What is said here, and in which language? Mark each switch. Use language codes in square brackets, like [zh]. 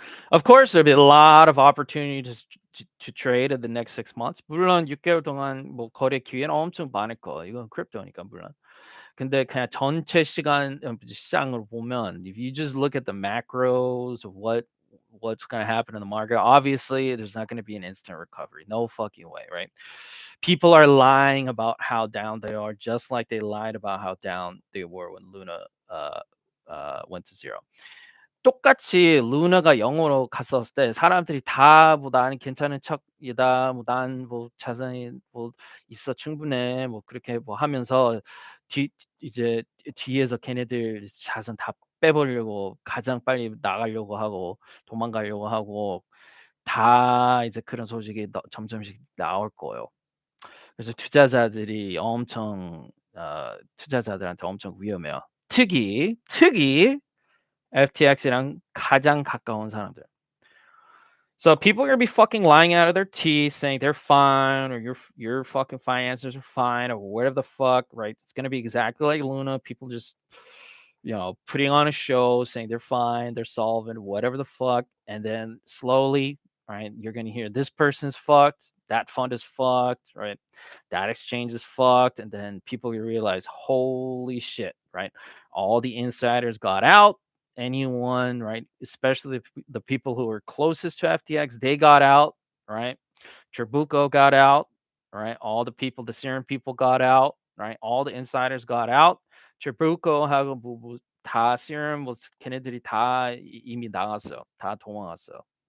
[en] Of course, there'll be a lot of opportunities to trade in the next 6 months. [ko] 물론 6개월 동안 뭐 거래 기회는 엄청 많을 거예요. 이건 크립토니까 물론. 근데 그냥 전체 시장으로 보면 [en] if you just look at the macros of what's going to happen in the market, obviously there's not going to be an instant recovery. No fucking way, right? People are lying about how down they are, just like they lied about how down they were when Luna went to zero. [ko] 똑같이 루나가 0으로 갔었을 때 사람들이 다 뭐 "나는 괜찮은 척이다." 뭐 "난 뭐 자산이 뭐 있어. 충분해." 뭐 그렇게 뭐 하면서 뒤 이제 뒤에서 걔네들 자산 다 빼버리려고 가장 빨리 나가려고 하고 도망가려고 하고 다 이제 그런 소식이 점점씩 나올 거예요. 그래서 투자자들한테 엄청 위험해요. 특히 FTX이랑 가장 가까운 사람들. [en] So people are gonna be fucking lying out of their teeth, saying they're fine, or your fucking finances are fine, or whatever the fuck, right? It's gonna be exactly like Luna. People just, putting on a show, saying they're fine, they're solvent, whatever the fuck, and then slowly, right? You're gonna hear this person's fucked, that fund is fucked, right? That exchange is fucked, and then people realize, holy shit, right? All the insiders got out. Anyone, right? Especially the people who were closest to FTX, they got out, right? Trabuco got out, right? All the people, the serum people got out, right? All the insiders got out. [ko] Trabuco하고 다 serum 뭐 걔네들이 다 이미 나갔어. 다 도망갔어.